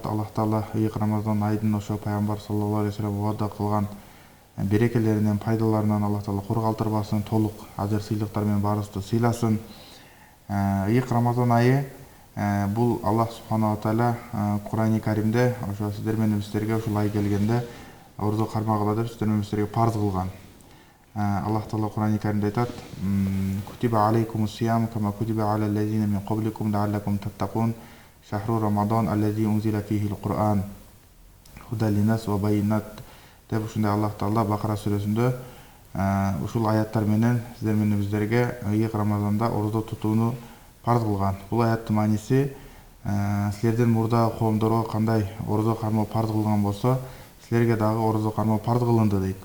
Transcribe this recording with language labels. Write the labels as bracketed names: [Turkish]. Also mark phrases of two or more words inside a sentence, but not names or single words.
[Kyrgyz] Аллах таала ыйык Рамазан айдын ошо пайгамбар [Arabic] صلى الله عليه وسلم [Kyrgyz] убада кылган берекелеринен, пайдаларынан Аллах таала кур калтырбасын, толук ажыр сыйлыктар менен баарыбызды сыйласын. Ыйык Рамазан айы бул [Arabic] الله سبحانه وتعالى [Kyrgyz] Кур'ани Каримде ошо сиздер менен бизтерге ушул ай келгенде орозо кармагыла деп сиздер менен бизтерге парз кылган. Аллах таала Кур'ани Каримде айтат: [Arabic] "كتب عليكم الصيام كما كتب على الذين من قبلكم لعلكم تتقون. شهر رمضان الذي أنزل فيه القرآن هدى للناس وبينات." [Kyrgyz] деп ушундай Аллах таала Бакара сүрөсүндө ушул аяттар менен сиздер менен бизтерге ыйык Рамазанда орозо тутууну парз кылган. Бул аяттын мааниси силерден мурда коомдорго кандай орозо кармоо парз кылган болсо, силерге дагы орозо кармоо парз кылынды дейт.